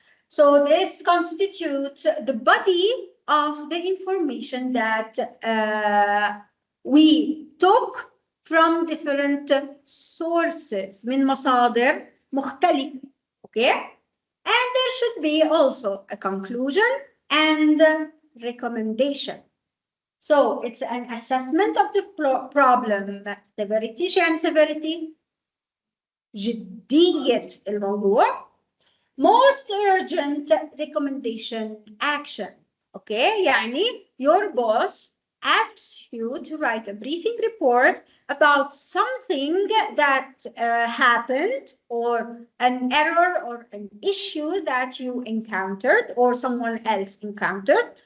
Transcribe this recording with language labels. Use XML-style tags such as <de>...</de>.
<en>So this constitutes the body of the information that we took from different sources,</en> <ar>من مصادر مختلفة,</ar> <en>okay? And there should be also a conclusion and recommendation. So it's an assessment of the problem severity.</en> <ar>شو يعني severity؟ جدية الموضوع.</ar> <en>Most urgent recommendation action. Okay,</en> <ar>يعني</ar> <en>your boss asks you to write a briefing report about something that happened, or an error or an issue that you encountered or someone else encountered.</en>